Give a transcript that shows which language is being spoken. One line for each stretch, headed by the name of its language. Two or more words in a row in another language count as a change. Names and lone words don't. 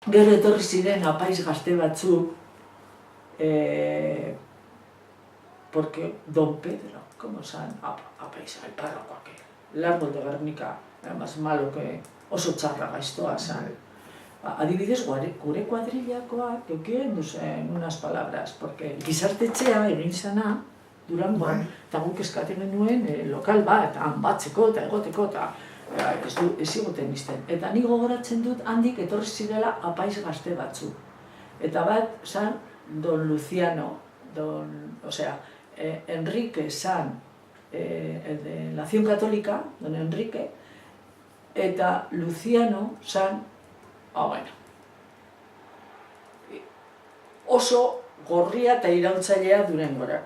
Basque: Gero etorri ziren apaiz gazte batzuk,
Spanish: porque Don Pedro, como san, apaiz, el párroco aquel, Largo de Guernica, más malo que
Basque: oso txarra gaiztoa zan. Adibidez, gure kuadrillakoak eukien duzen
Spanish: unas palabras,
Basque: porque gizartetxea egin zana, Durangoan, eta guk eskaten genuen lokal bat, han batzeko eta egoteko, eta ez zigoten izten. Eta ni gogoratzen dut handik etorri zirela apaiz gazte batzuk. Eta bat zan Don Luciano, Enrique zan,
Spanish: de la Acción Católica, Don Enrique,
Basque: eta Luciano zan, oso gorria eta iraultzailea Durangorako.